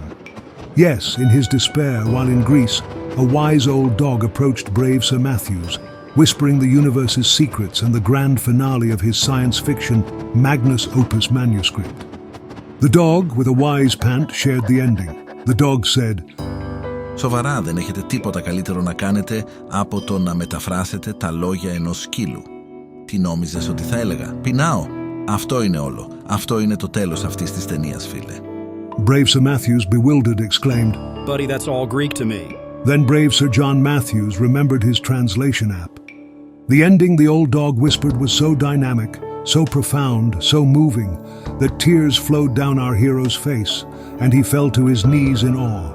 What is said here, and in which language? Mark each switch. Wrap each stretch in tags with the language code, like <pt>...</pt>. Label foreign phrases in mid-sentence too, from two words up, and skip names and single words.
<en>Yes, in his despair while in Greece, a wise old dog approached brave Sir Matthews, whispering the universe's secrets and the grand finale of his science fiction magnus opus manuscript. The dog, with a wise pant, shared the ending. The dog said,</en> <el>Σοβαρά, δεν έχετε τίποτα καλύτερο να κάνετε από το να μεταφράσετε τα λόγια ενός σκύλου. Τι νόμιζες ότι θα έλεγα? Πεινάω. Αυτό είναι όλο. Αυτό είναι το τέλος αυτής της ταινίας, φίλε.</el> <en>Brave Sir Matthews, bewildered, exclaimed, Buddy, that's all Greek to me. Then brave Sir John Matthews remembered his translation app. The ending the old dog whispered was so dynamic, so profound, so moving, that tears flowed down our hero's face, and he fell to his knees in awe.</en>